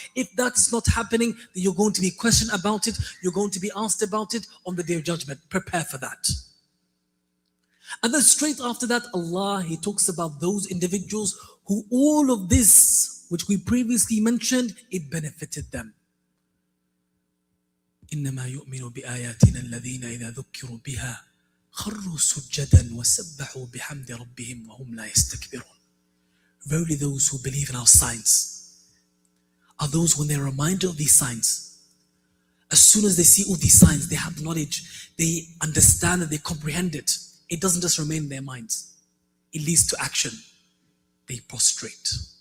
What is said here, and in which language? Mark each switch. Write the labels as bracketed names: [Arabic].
[English] If that's not happening, then you're going to be questioned about it. You're going to be asked about it on the Day of Judgment. Prepare for that. And then straight after that, Allah, He talks about those individuals who all of this, which we previously mentioned, it benefited them. [Arabic] إنما يؤمن بآياتنا الذين إذا ذكروا بها خروا سجدا وسبحوا بحمد ربهم وهم لا يستكبرون. [English] Verily those who believe in our signs are those when they're reminded of these signs. As soon as they see all these signs, they have knowledge, they understand and they comprehend it. It doesn't just remain in their minds. It leads to action. They prostrate.